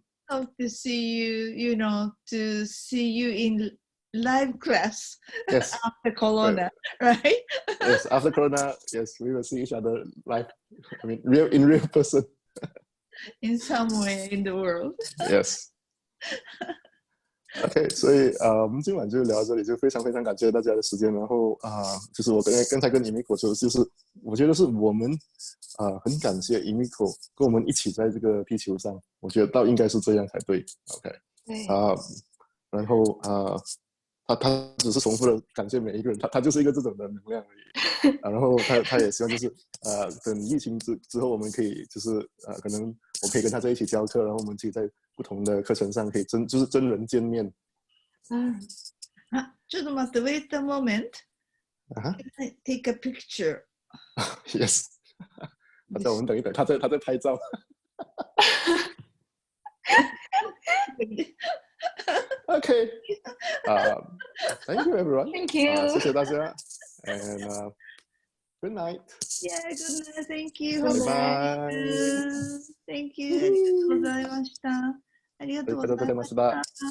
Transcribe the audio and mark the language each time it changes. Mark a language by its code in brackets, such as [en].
[en] Hope to see you, to see you in live class. Yes. After Corona, right? Yes, after Corona, yes, we will see each other live. I mean, in real person. In somewhere in the world. Yes. [zh] OK， 所以我们今晚就聊到这里，就非常非常感谢大家的时间。然后就是我刚才跟 Emiko 说，就是我觉得是我们很感谢 Emiko 跟我们一起在这个地球上，我觉得应该是这样才对。 OK，对。然后他只是重复的感谢每一个人，他就是一个这种的能量而已。然后他也希望就是等疫情之后，我们可以就是可能我可以跟他在一起教课，然后我们可以在不同的课程上可以就是真人见面。 [ja] ちょっと待って、 [en] wait a moment. Take a picture. Yes. [zh] 我们等一等，他在拍照。 [en] Okay. Thank you, everyone. Thank you. [zh] 谢谢大家 [en] and good night. Yeah, good night. Thank you. Bye bye. Thank you. [ja] ありがとうございました。ありがとうございました。